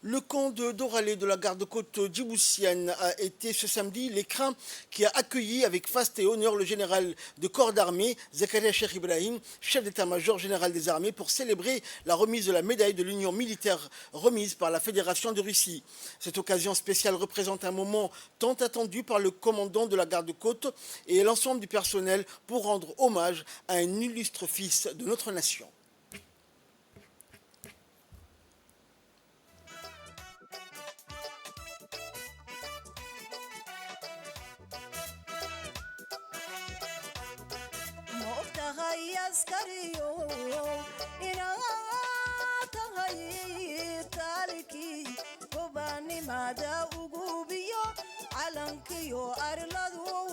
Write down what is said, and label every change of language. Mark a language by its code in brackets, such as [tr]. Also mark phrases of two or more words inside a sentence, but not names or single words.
[fr] Le camp d'Oralé de la garde-côte djiboutienne a été ce samedi l'écrin qui a accueilli avec faste et honneur le général de corps d'armée, Zakaria Cheikh Ibrahim, chef d'état-major général des armées, pour célébrer la remise de la médaille de l'Union militaire remise par la Fédération de Russie. Cette occasion spéciale représente un moment tant attendu par le commandant de la garde-côte et l'ensemble du personnel pour rendre hommage à un illustre fils de notre nation. [so] tahay askariyo inaad tahay taalkii gobaanimada ugu biyo calankiyo arladu